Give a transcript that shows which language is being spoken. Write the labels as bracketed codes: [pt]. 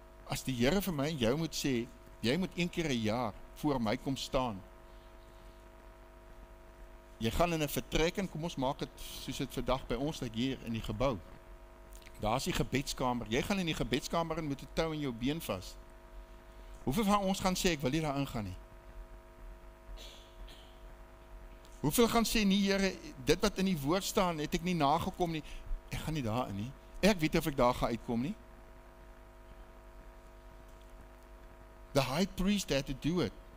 [af] As die Here vir my en jou moet sê, jy moet 1 keer 'n jaar voor my kom staan. Jy gaan in 'n vertrek en kom ons maak dit soos dit vandag by ons lyk hier in die gebou. Daar is die gebedskamer. Jy gaan in die gebedskamer en met 'n tou in jou been vas. Hoeveel van ons gaan sê ek wil nie daar ingaan nie? Hoeveel gaan sê nie, Here, dit wat in die woord staan, het ek nie nagekom nie. Ek gaan nie daar in nie. Ek weet of ek daar gaan uitkom nie. [en] The high priest had to do it.